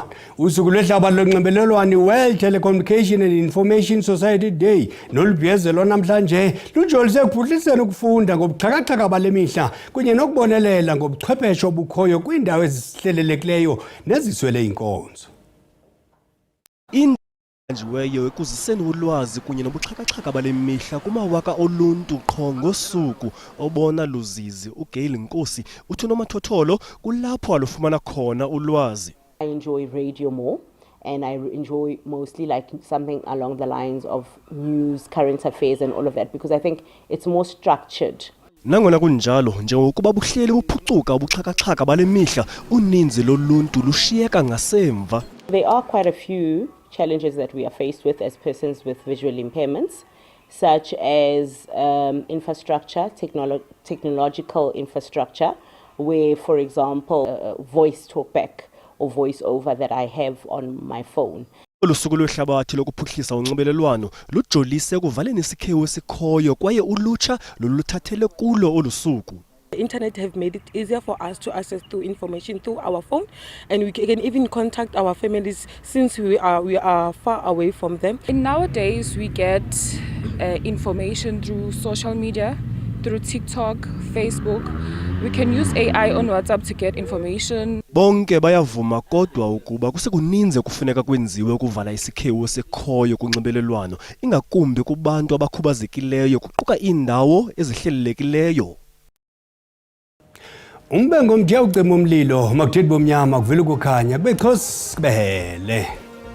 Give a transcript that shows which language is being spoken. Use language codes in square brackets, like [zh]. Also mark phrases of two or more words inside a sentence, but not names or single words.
[xh] Usuku lwehlabathi lonxibelelwano i-World Telecommunication and Information Society Day nolubhiyezelwa namhlanje lujolise ekuphuhliseni ukufunda ngobuxhakaxhaka bale mihla kunye nokubonelela ngobuchwepheshe obukhoyo kwiindawo ezihlelelekileyo neziswele inkonzo. Njiweyo ekuziseni ulwazi kunye nobuxhakaxhaka bale mihla kumawaka oluntu qho ngosuku obona luzizi uGail Nkosi uthi unomathotholo kulapho alufumana khona ulwazi. [en] I enjoy radio more and I enjoy mostly like something along the lines of news, current affairs and all of that because I think it's more structured. [xh] Nangona kunjalo njengokuba buhleli buphucuka ubuxhakaxhaka bale mihla uninzi loluntu lushiyeka ngasemva. [en] There are quite a few challenges that we are faced with as persons with visual impairments, such as infrastructure, technological infrastructure, where, for example, voice talkback or voice over that I have on my phone. [xh] Olusuku lwehlabathi lokuphuhlisa unxibelelwano lujolise ekuvaleni isikhewu esikhoyo kwaye ulutsha loluthathele kulo olusuku. [en] The internet have made it easier for us to access to information through our phone, and we can even contact our families since we are far away from them. And nowadays we get information through social media, through TikTok, Facebook. We can use AI on WhatsApp to get information. [xh] Bonke bayavuma kodwa ukuba kusekuninzi kufuneka kwenziwe ukuvala isikhewu esikhoyo kunxibelelwano ingakumbi kubantu abakhubazekileyo kuquka indawo ezihlelelekileyo. Umbengo mthe ucima umlilo makuthethi bomnyama kuvela ukukhanya kube xhosi kubehele.